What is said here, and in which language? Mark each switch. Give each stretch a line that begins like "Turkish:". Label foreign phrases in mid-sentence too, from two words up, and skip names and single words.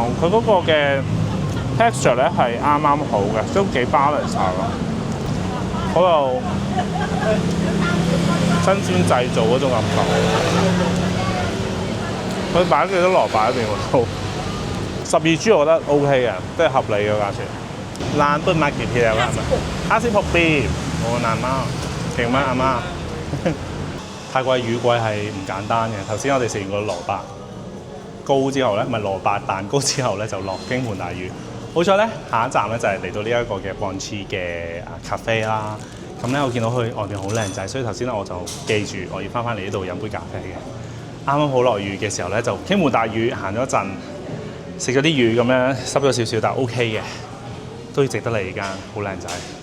Cantonese: 佢嗰個嘅 texture 咧係啱啱好嘅，都幾 balance 下咯。好有新鮮製造嗰種感覺，佢擺幾多蘿蔔喺邊喎？12銖我覺得 OK 嘅，即係合理嘅價錢。
Thai: ร้านเปิดมากี่ปีแล้วครับ56 ปีโอ้นานมากเก่งมาก阿媽。
Cantonese: 泰國嘅雨季係唔簡單嘅。頭先我哋食完個蘿蔔糕之後咧，唔係蘿蔔蛋糕之後咧，就落傾盆大雨。好彩咧，下一站咧就係嚟到呢一個嘅 Bonchi 嘅咖啡啦。咁咧我見到佢外邊好靚仔，所以頭先咧我就記住我要翻嚟呢度飲杯咖啡嘅。啱啱好落雨嘅時候咧，就傾盆大雨，行咗一陣，食咗啲魚咁樣，濕咗少少，但係 OK 嘅，都值得嚟呢間，好靚仔。